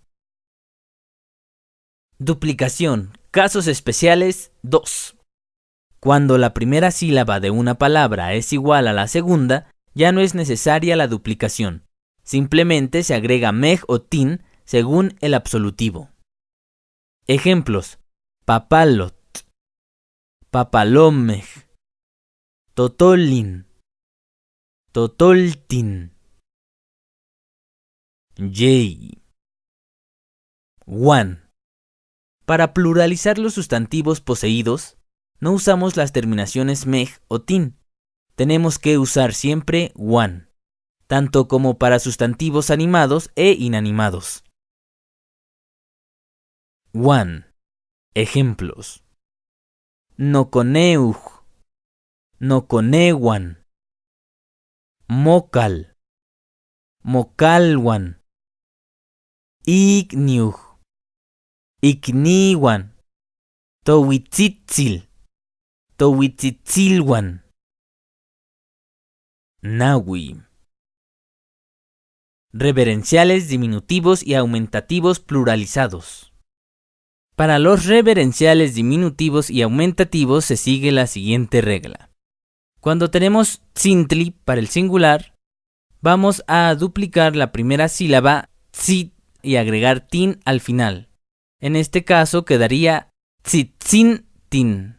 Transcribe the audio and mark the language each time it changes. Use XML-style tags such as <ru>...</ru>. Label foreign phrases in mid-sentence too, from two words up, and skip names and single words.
<es>Duplicación. Casos especiales 2. Cuando la primera sílaba de una palabra es igual a la segunda, ya no es necesaria la duplicación. Simplemente se agrega mej o tin según el absolutivo. Ejemplos:</es> <nah>papalot, papalomej, totolin, totoltin.</nah> <es>Yey. 1. Para pluralizar los sustantivos poseídos, no usamos las terminaciones mej o tin. Tenemos que usar siempre one, tanto como para sustantivos animados e inanimados. 1. Ejemplos:</es> <nah>noconeuj, noconewan, mocal, mocalwan, igniuj, igniwan, tohuitzitzil, tohuitzitzilwan.</nah> <es>Nahui. Reverenciales, diminutivos y aumentativos pluralizados. Para los reverenciales, diminutivos y aumentativos se sigue la siguiente regla. Cuando tenemos tzintli para el singular, vamos a duplicar la primera sílaba tzit y agregar tin al final. En este caso quedaría tzitzintin.</es>